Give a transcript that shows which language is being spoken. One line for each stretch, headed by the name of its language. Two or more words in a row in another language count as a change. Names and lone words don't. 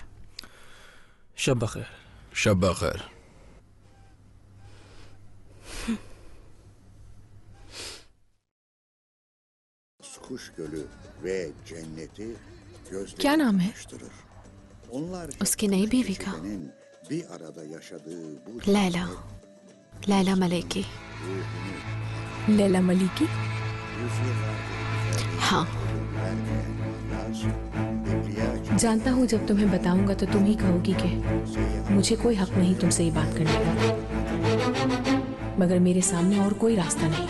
Hindi: शब बखैर। शब बखैर।
Turkish: Kuş Gölü ve cenneti
Hindi: क्या नाम है? उसकी नई बीवी का?
Turkish: bir arada yaşadığı bu
Hindi: लैला, लैला मलेकी। लैला मलिकी? हाँ, जानता हूँ जब तुम्हें बताऊंगा तो तुम ही कहोगी कि मुझे कोई हक नहीं तुमसे ये बात करने का, मगर मेरे सामने और कोई रास्ता नहीं।